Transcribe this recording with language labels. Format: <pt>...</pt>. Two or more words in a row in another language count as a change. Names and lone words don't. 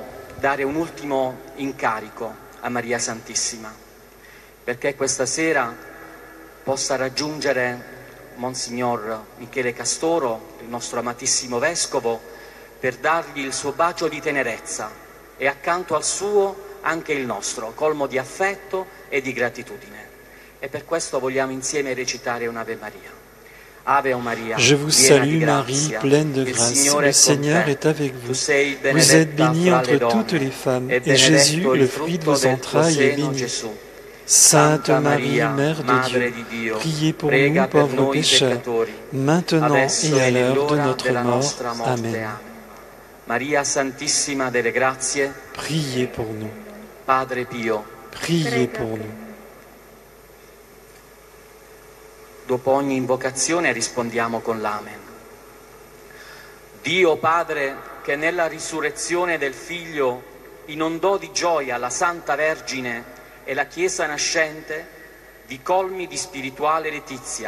<it>dare un ultimo incarico a Maria Santissima, perché questa sera possa raggiungere Monsignor Michele Castoro, il nostro amatissimo Vescovo, per dargli il suo bacio di tenerezza e accanto al suo anche il nostro, colmo di affetto e di gratitudine. E per questo vogliamo insieme recitare un'Ave Maria. Ave Maria,</it> <fr>Je vous salue Marie, pleine de grâce, le Seigneur est avec vous. Vous êtes bénie entre toutes les femmes, et Jésus, le fruit de vos entrailles, est béni. Sainte Marie, Mère de Dieu, priez pour nous pauvres pécheurs, maintenant et à l'heure de notre mort. Amen.</fr> <it>Maria Santissima delle Grazie,</it> <fr>priez pour nous.</fr> <it>Padre Pio,</it> <fr>priez pour nous.</fr> <it>Dopo ogni invocazione rispondiamo con l'Amen. Dio Padre, che nella risurrezione del Figlio inondò di gioia la Santa Vergine e la Chiesa nascente, vi colmi di spirituale letizia.</it>